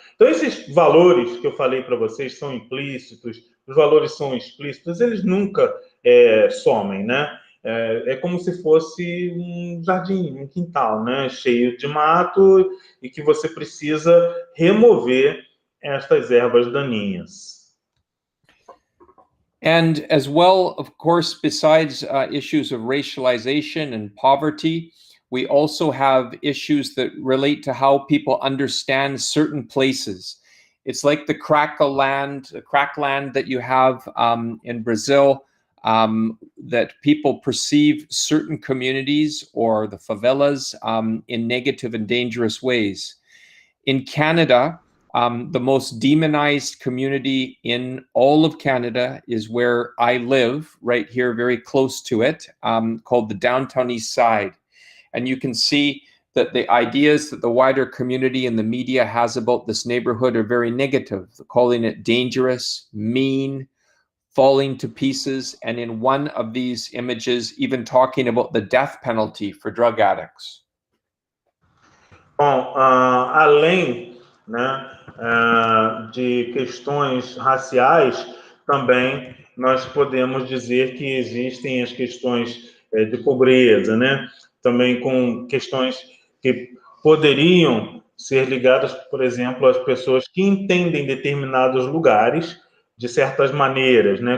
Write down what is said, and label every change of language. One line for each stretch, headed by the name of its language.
Portuguese: Então, esses valores que eu falei para vocês são implícitos, os valores são explícitos, eles nunca somem, né? É como se fosse um jardim, um quintal, né? Cheio de mato e que você precisa remover estas ervas daninhas.
English: And as well, of course, besides issues of racialization and poverty, we also have issues that relate to how people understand certain places. It's like the crackland that you have in Brazil, that people perceive certain communities or the favelas in negative and dangerous ways. In Canada, the most demonized community in all of Canada is where I live, right here, very close to it, called the Downtown East Side. And you can see that the ideas that the wider community and the media has about this neighborhood are very negative, calling it dangerous, mean, falling to pieces, and in one of these images, even talking about the death penalty for drug addicts.
Portuguese: Bom, além, né, de questões raciais, também nós podemos dizer que existem as questões de pobreza, né? Também com questões que poderiam ser ligadas, por exemplo, às pessoas que entendem determinados lugares de certas maneiras, né?